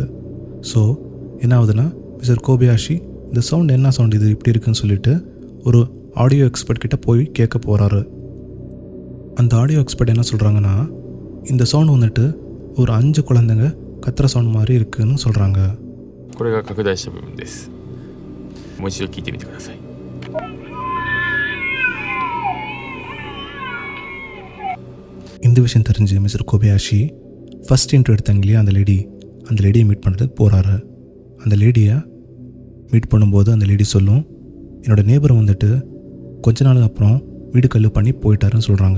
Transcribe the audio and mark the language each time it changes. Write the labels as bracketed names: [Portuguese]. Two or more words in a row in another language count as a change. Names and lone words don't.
[Tamil] ஸோ என்ன ஆகுதுன்னா, மிஸ்டர் கோபயாஷி இந்த சவுண்ட் என்ன சவுண்ட் இது இப்படி இருக்குன்னு சொல்லிட்டு ஒரு [English] audio expert [Tamil] கிட்ட போய் கேட்க போகிறாரு. அந்த [English] audio expert [Tamil] என்ன சொல்கிறாங்கன்னா, இந்த சவுண்ட் ஒரு 5 குழந்தைங்க கத்துற சவுண்ட் மாதிரி இருக்குன்னு சொல்கிறாங்க. [Japanese] これが拡大した部分です。もう一度聞いてみてください。 [Tamil] இந்த விஷயம் தெரிஞ்சு மிஸ்டர் கோபயாஷி [English] first intro [Tamil] எடுத்தாங்க இல்லையா, அந்த லேடியை மீட் பண்ணுறதுக்கு போகிறாரு. அந்த லேடியை மீட் பண்ணும்போது அந்த லேடி சொல்லும், என்னோடய நேபர் கொஞ்ச நாள் அப்புறம் வீடு கல்லு பண்ணி போயிட்டாருன்னு சொல்கிறாங்க.